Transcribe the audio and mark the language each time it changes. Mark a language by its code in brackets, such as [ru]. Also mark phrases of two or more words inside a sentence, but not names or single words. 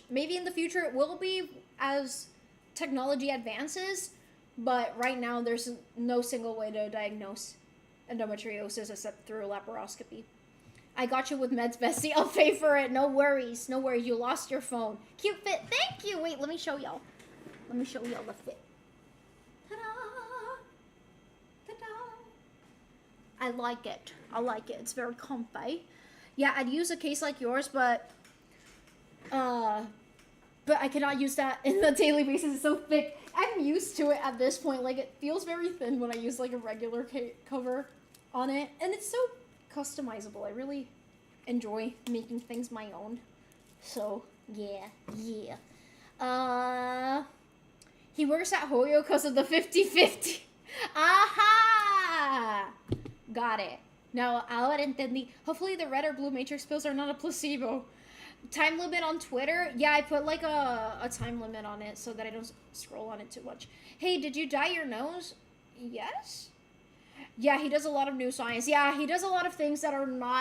[en] Maybe in the future it will be as technology advances, but right now there's no single way to diagnose endometriosis except through laparoscopy. I got you with meds, bestie. I'll pay for it. No worries. No worries. You lost your phone. Cute fit. Thank you. Wait, let me show y'all. Let me show y'all the fit. Ta-da! Ta-da! I like it. I like it. It's very comfy. Yeah, I'd use a case like yours, but I cannot use that in a daily basis. It's so thick. I'm used to it at this point. Like, it feels very thin when I use, like, a regular cover on it. And it's so customizable. I really enjoy making things my own. So, yeah. He works at Hoyo because of the 50-50. Aha! Got it. Now, [es] ahora entendí. [en] Hopefully the red or blue matrix pills are not a placebo. Time limit on Twitter? Yeah, I put like a time limit on it so that I don't scroll on it too much. Hey, did you dye your nose? Yes? Yeah, he does a lot of new science. Yeah, he does a lot of things that are not...